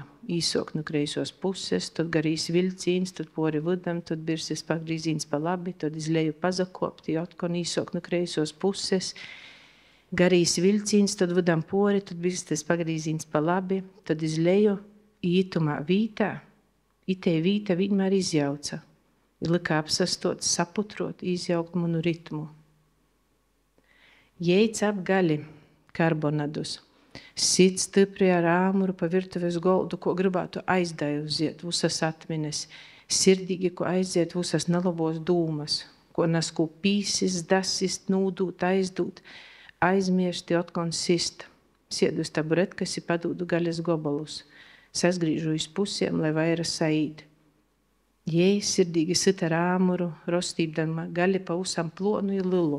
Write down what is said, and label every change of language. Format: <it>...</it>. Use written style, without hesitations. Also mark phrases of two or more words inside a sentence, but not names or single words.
<ltg>Īsokt nu kreisos puses, tad garīs viļcīns, tad pori vidam, tad birstes pagrīzīns pa labi, tad iz leju pazakopt, i otkon īsokt nu kreisos puses, garīs viļcīns, tad vidam pori, tad birstes pagrīzīns pa labi, tad iz leju, i itumā vītā, itē vīta vienmēr izjauca, ir lika apsastot, saputrot, izjaukt manu ritmu. Jeic apgali karbonadus, sit stipri ar āmuru pa virtuves goldu, ko gribētu aizdaiuziet visas atmines, sirdīgi, ko aiziet visas nelabos dūmas, ko nasku pīsis, dasist, nūdūt, aizdūt, aizmirsti, otkon sist, siedu uz taburetkas i padūdu gaļas gobalus. Sasgrīžu iz pusiem, lai vaira saīd. Jei sirdīgi sit ar āmuru, rostīdama gaļi pa usam plonu i lilu.</ltg>